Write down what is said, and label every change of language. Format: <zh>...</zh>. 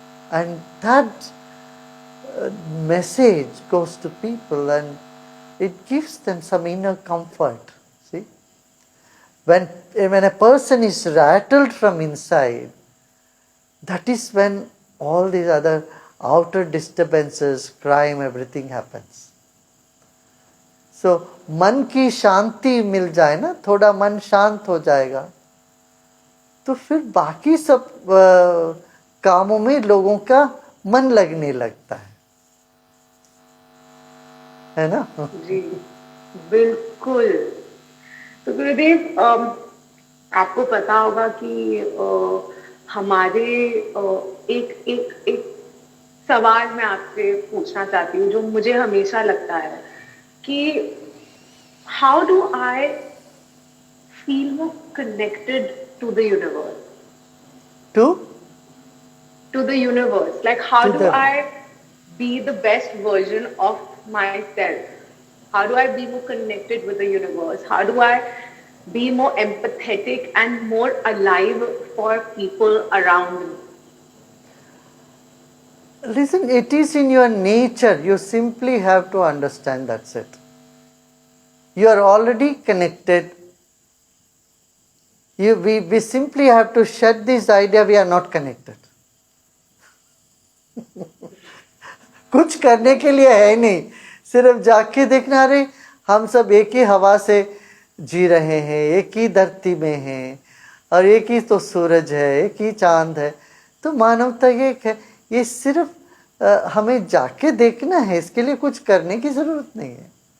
<en>And that message goes to people and it gives them some inner comfort. See? When a person is rattled from inside, that is when all these other outer disturbances, crime, everything happens.</en> <hi>So, मन की शांति मिल जाए ना, थोड़ा मन शांत हो जाएगा, तो फिर बाकी सब कामों में लोगों का मन लगने लगता है ना? जी बिल्कुल। तो गुरुदेव, आपको पता होगा कि हमारे एक एक एक सवाल मैं आपसे पूछना चाहती हूँ जो मुझे हमेशा लगता है कि</hi> <en>How do I feel more connected to the universe, to the universe, like how do I be the best version of myself? How do I be more connected with the universe? How do I be more empathetic and more alive for people around me? Listen, it is in your nature. You simply have to understand, that's it. You are already connected. We simply have to shed this idea we are not connected.</en> <hi>कुछ करने के लिए है नहीं, सिर्फ जाके देखना, अरे हम सब एक ही हवा से जी रहे हैं, एक ही धरती में हैं, और एक ही तो सूरज है, एक ही चांद है, तो मानवता एक है। ये सिर्फ हमें जाके देखना है, इसके लिए कुछ करने की जरूरत नहीं है।</hi>